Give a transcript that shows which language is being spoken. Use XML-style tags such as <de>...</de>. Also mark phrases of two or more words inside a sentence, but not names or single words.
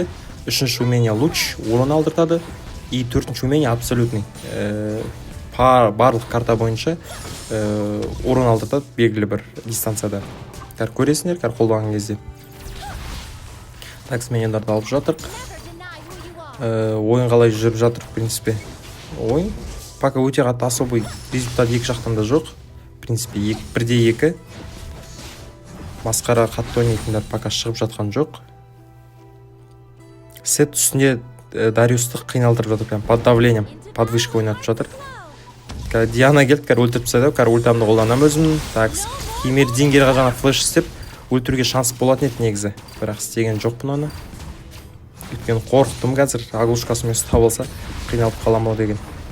<kk>Үшінші</kk> <ru>умения луч, урон</ru> <kk>алдыртады. И төртінші</kk> <ru>умения абсолютный.</ru> <kk>Барлық карта бойынша урон алдыртады белгілі бір дистанцияда. Көресіңдер, қолданған кезде. Так, менендарды алып жатырық. Ойын қалай жүріп жатыр,</kk> <ru>в принципе.</ru> <kk>Ойын пока өте қатты</kk> <ru>особый результат</ru> <kk>екі жақтан да жоқ.</kk> <ru>В принципе, 1-2.</ru> <kk>Масқара қатты ойнайтындар пока шығып жатқан жоқ. Сет үстінде Дариусты қиналдырып жатыр,</kk> <ru>прям под давлением, под вышкой</ru> <kk>ойнатып жатыр. Диана келді, өлтіріп тастады, ультамды қолданам өзім. Так, Химердингерға жаңа флеш істеп өлтіруге шанс болатын еді негізі, бірақ істеген жоқпын оны. Өйткені қорықтым қазір, аглушкасымен ұстап алса қиналып қаламау деген.</kk>